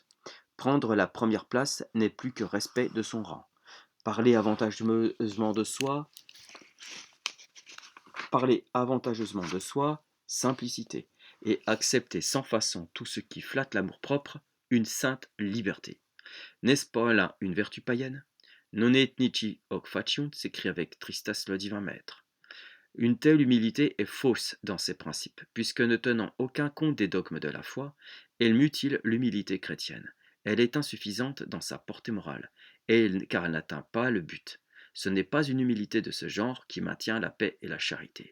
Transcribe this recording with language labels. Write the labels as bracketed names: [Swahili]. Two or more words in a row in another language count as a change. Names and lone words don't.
[French] Prendre la première place n'est plus que respect de son rang. Parler avantageusement de soi, simplicité, et accepter sans façon tout ce qui flatte l'amour-propre, une sainte liberté. N'est-ce pas là une vertu païenne? [Latin] Non et nici hoc faciunt, [French] s'écrit avec tristesse le divin maître. Une telle humilité est fausse dans ses principes, puisque ne tenant aucun compte des dogmes de la foi, elle mutile l'humilité chrétienne. Elle est insuffisante dans sa portée morale, car elle n'atteint pas le but. Ce n'est pas une humilité de ce genre qui maintient la paix et la charité.